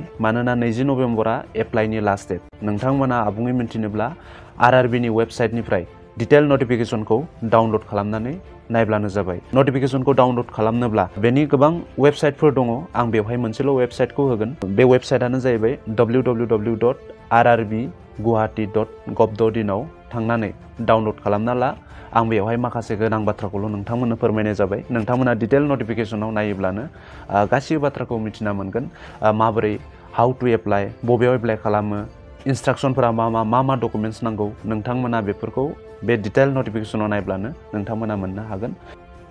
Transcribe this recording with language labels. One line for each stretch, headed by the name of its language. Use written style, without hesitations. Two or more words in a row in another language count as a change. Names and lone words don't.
Bodo: मानोना 20 नभेम्बरा एप्लाइनि
English: last date.
Bodo: नोंथांमोना आबुङै मिन्थिनोब्ला RRBनि वेबसाइटनिफ्राय डिटेल नटिफिकेशनखौ डाउनलड खालामनानै नायब्लानो जाबाय। नटिफिकेशनखौ डाउनलड खालामनोब्ला बेनि गोबां वेबसाइटफोर दङ, आं बेवहाय मोनसेल' वेबसाइटखौ होगोन। बे वेबसाइटानो जाहैबाय www.rrbguwahati.gov.in आव थांनानै डाउनलड खालामना ला। आं बेवहाय माखासे गोनां बाथ्राखौल' नोंथांमोननो फोरमायनाय जाबाय। नोंथांमोना डिटेल नटिफिकेशनाव नायोब्लानो गासिबो बाथ्राखौ मिथिना मोनगोन। माबोरै
English: how to apply,
Bodo: बबेयाव एप्लाइ खालामो, इन्सट्राक्सनफोरा मा डकुमेन्ट्स नांगौ, नोंथांमोना बेफोरखौ बे डिटेल नटिफिकेशनाव नायब्लानो नोंथांमोना मोननो हागोन।